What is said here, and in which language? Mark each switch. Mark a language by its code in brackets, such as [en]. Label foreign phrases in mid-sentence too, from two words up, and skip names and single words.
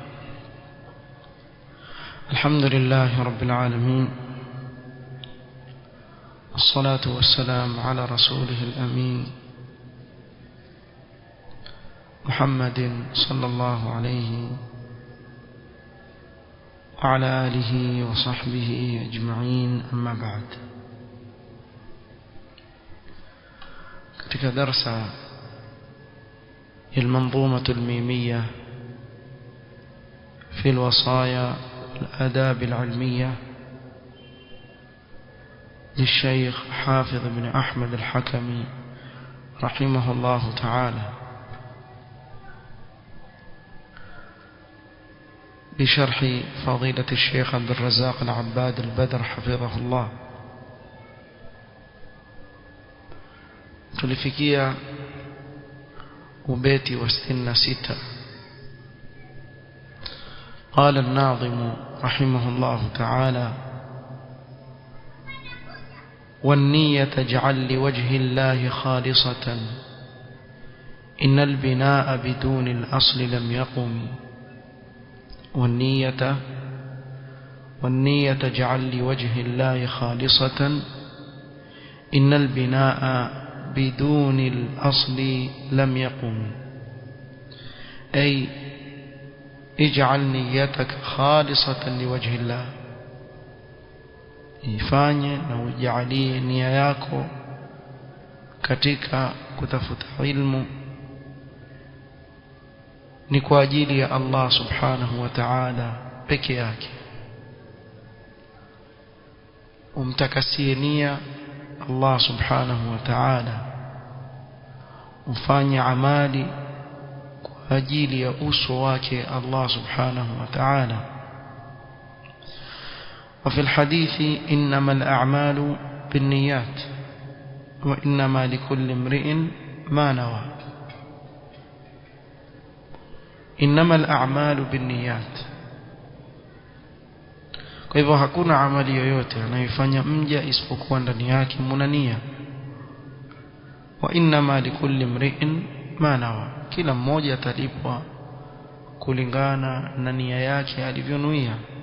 [ar] الحمد لله رب العالمين، والصلاة والسلام على رسوله الأمين محمد صلى الله عليه وعلى آله وصحبه أجمعين، أما بعد. [sw] katika darsa [ar] المنظومة الميمية في الوصايا الآداب العلمية للشيخ حافظ بن أحمد الحكمي رحمه الله تعالى، بشرح فضيلة الشيخ عبد الرزاق العباد البدر حفظه الله. [sw] tulifikia ubeti wa 66. [ar] قال الناظم رحمه الله تعالى: والنية اجعل لوجه الله خالصة، إن البناء بدون الأصل لم يقم. والنية اجعل لوجه الله خالصة، إن البناء بدون الأصل لم يقم. أي اجعل نيتك خالصة لوجه الله، [sw] ifanye na ujalie nia yako katika kutafuta ilmu ni kwa ajili ya Allah [ar] سبحانه وتعالى [sw] peke yake. Umtakasie nia Allah [ar] سبحانه وتعالى, [sw] ufanye amali kwa ajili ya uso wake Allah [ar] سبحانه وتعالى. وفي الحديث إنما الأعمال بالنيات وإنما لكل امرئ ما نوى. إنما الأعمال بالنيات. [sw] Kwa hivyo hakuna amali yoyote anayofanya mja isipokuwa ndani yake mna nia. [ar] وإنما لكل امرئ ما نوى, [sw] kila mmoja atalipwa kulingana na nia yake alivyonuia.